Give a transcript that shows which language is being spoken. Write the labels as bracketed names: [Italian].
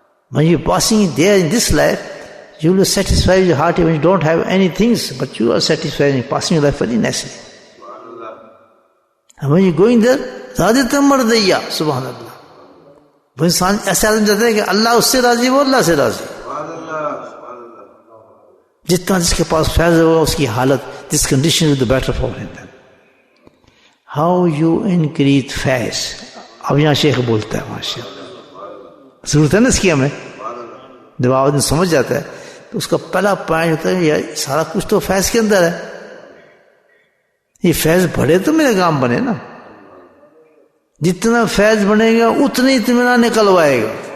[English] When you're passing there in this life, you will satisfy your heart even you don't have any things, but you are satisfied and passing your life very nicely. And when you're going there, [Arabic] radiyatan mardiyya, [English] subhanallah. [Urdu] وہ انسان ایسا آدمی جاتا ہے کہ اللہ اس سے راضی، وہ اللہ سے راضی. جتنا جس کے پاس فیض ہوگا اس کی حالت، [English] this condition will be better for him. How you increase Faiz. [Urdu] اب یہاں شیخ بولتا ہے ماشاء اللہ، ضرورت ہے نا اس کی ہمیں. جب آدمی سمجھ جاتا ہے تو اس کا پہلا پوائنٹ ہوتا ہے یہ سارا کچھ تو فیض کے اندر ہے. یہ فیض بڑھے تو میرا کام بنے نا. جتنا فیض بنے گا اتنا اطمینان نکلوائے گا.